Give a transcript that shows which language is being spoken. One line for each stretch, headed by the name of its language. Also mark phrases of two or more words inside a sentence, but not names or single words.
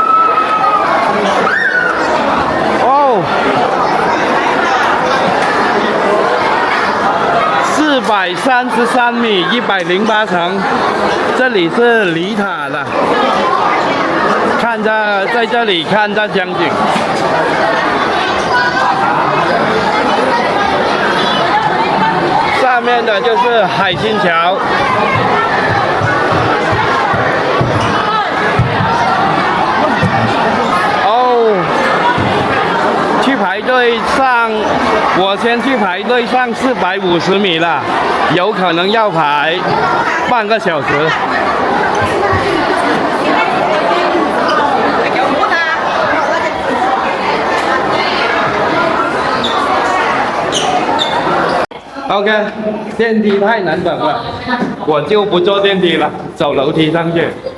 Chinese: 哦。433米，108層，這裡是離塔的，看着在這裡看着江景。上面的就是海心橋。去排隊上，我先去排隊上450米了，有可能要排半個小時。OK， 電梯太難等了，我就不坐電梯了，走樓梯上去。